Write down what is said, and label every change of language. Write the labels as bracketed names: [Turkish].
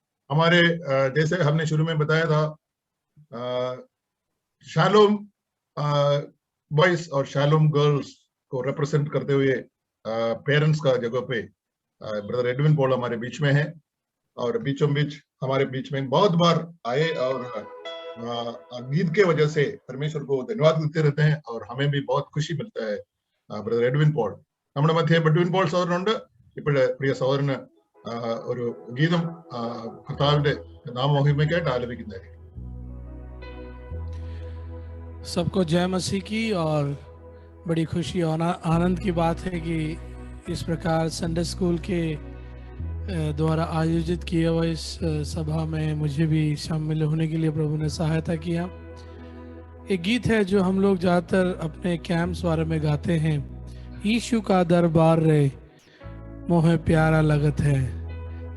[Hindi] हमारे जैसे हमने शुरू में बताया था, शालोम बॉयज और शालोम गर्ल्स को रिप्रेजेंट करते हुए पेरेंट्स का जगह पे ब्रदर एडविन पॉल हमारे बीच में है और बीचों बीच हमारे बीच में बहुत बार आए और गीत के वजह से परमेश्वर को धन्यवाद देते रहते हैं और हमें भी बहुत खुशी मिलता है। [Malayalam] ब्रदर एडविन पॉल നമ്മുടെ മധ്യേ എഡ്വിൻ പോൾ സഹോദരനുണ്ട്। ഇപ്പോഴ് പ്രിയ സഹോദരന് ഒരു ഗീതം കർത്താവിന്റെ നാമമഹിമയ്ക്കായിട്ട് ആലപിക്കുന്നതായിരിക്കും। [Hindi] सबको जय मसीह की। और बड़ी खुशी और आनंद की बात है कि इस प्रकार संडे स्कूल के द्वारा आयोजित किए हुए इस सभा में मुझे भी शामिल होने के लिए प्रभु ने सहायता किया। एक गीत है जो हम लोग ज़्यादातर अपने कैंप्स वाले में गाते हैं, यीशु का दरबार रे मोहे प्यारा लगत है।